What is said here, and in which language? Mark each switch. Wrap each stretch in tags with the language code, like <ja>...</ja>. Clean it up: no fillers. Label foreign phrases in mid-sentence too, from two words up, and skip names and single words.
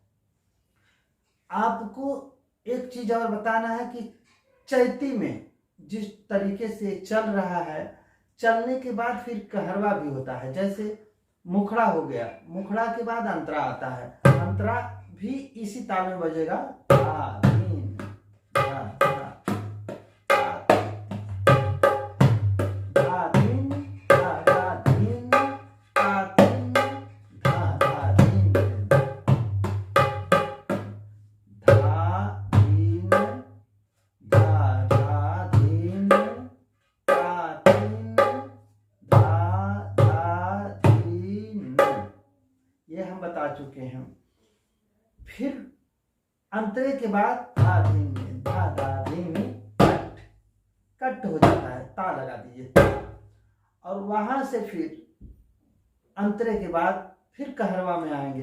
<hi>आपको एक चीज और बताना है कि चैती में जिस तरीके से चल रहा है, चलने के बाद फिर कहरवा भी होता है। जैसे मुखड़ा हो गया, मुखड़ा के बाद अंतरा आता है, अंतरा भी इसी ताल में बजेगा। धा धीन धा धा धा धीन धा धा धीन धा धीन धा धा धीन धा धीन धा धा धीन धा धीन धा धा धीन, ये हम बता चुके हैं। फिर अंतरे के बाद धा धीन धा धा धीन कट, कट हो जाता है, ता लगा दीजिए। और वहां से फिर अंतरे के बाद फिर कहरवा में आएंगे।</hi>